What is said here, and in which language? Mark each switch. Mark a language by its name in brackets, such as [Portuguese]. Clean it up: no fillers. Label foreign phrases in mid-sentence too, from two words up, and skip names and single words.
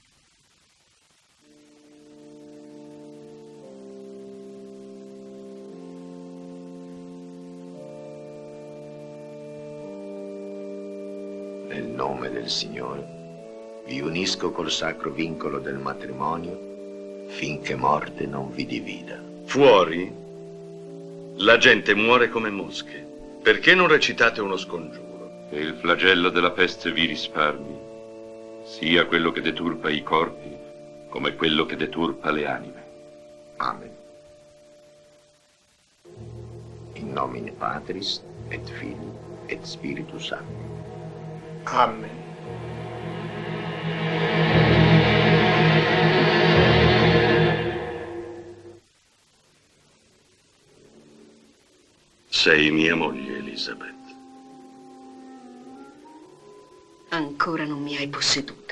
[Italian] Nel nome del Signore, vi unisco col sacro vincolo del matrimonio, finché morte non vi divida. Fuori, la gente muore come mosche. Perché non recitate uno scongiuro? Che il flagello della peste vi risparmi, sia quello che deturpa i corpi, come quello che deturpa le anime. Amen. [Latin] In nomine Patris, et Filii, et Spiritus Sancti. [Italian] Amen. Sei mia moglie, Elisabeth. Ancora non mi hai posseduta.